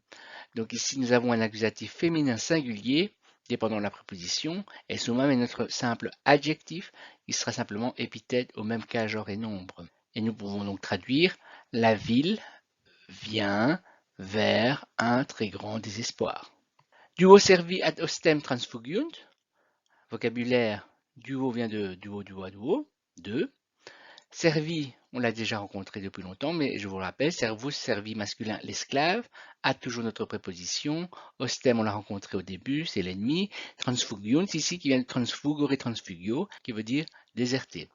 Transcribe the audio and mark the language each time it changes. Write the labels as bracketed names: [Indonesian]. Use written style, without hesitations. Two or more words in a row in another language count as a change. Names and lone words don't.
[French] Donc ici nous avons un accusatif féminin singulier dépendant de la préposition, et summum est notre simple adjectif, il sera simplement épithète au même cas genre et nombre. Et nous pouvons donc traduire la ville vient vers un très grand désespoir. [Latin] Duo servi ad ostem transfugiunt. [French] Vocabulaire, duo vient de [Latin] duo, duo, [French] deux. Servi, on l'a déjà rencontré depuis longtemps, mais je vous le rappelle, [Latin] servus, servi [French] masculin, l'esclave, a toujours notre préposition. Ostem, on l'a rencontré au début, c'est l'ennemi. Transfugiunt, ici, qui vient de [Latin] transfugere, transfugio, [French] qui veut dire déserter.